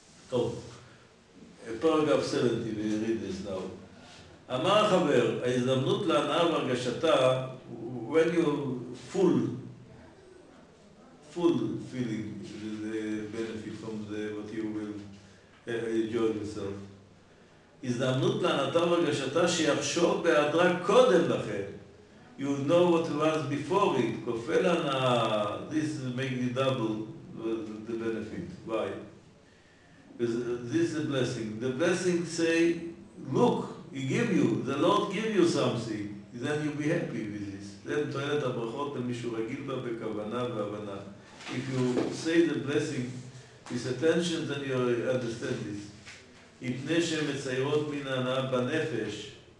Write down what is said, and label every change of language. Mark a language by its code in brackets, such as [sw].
[he] טוב, פרגרף [en] 70, we read this now. [he] אמר החבר, ההזדמנות להנאה והרגשתה, [en] when you full feeling the benefit from what you will enjoy yourself. [he] הזדמנות להנאתה והרגשתה שיחשוב בהיעדרה קודם לכן. [en] You know what was before it. [he] כופה להנאה, [en] this makes you double the benefit. Why? Because this is a blessing. The blessing say, look, he give you, the Lord give you something. Then you'll be happy with this. Then [he] תועלת הברכות למישהו רגיל בה בכוונה והבנה. [en] If you say the blessing with attention, then you understand this. [he] מפני שהן מציירות מן ההנאה בנפש.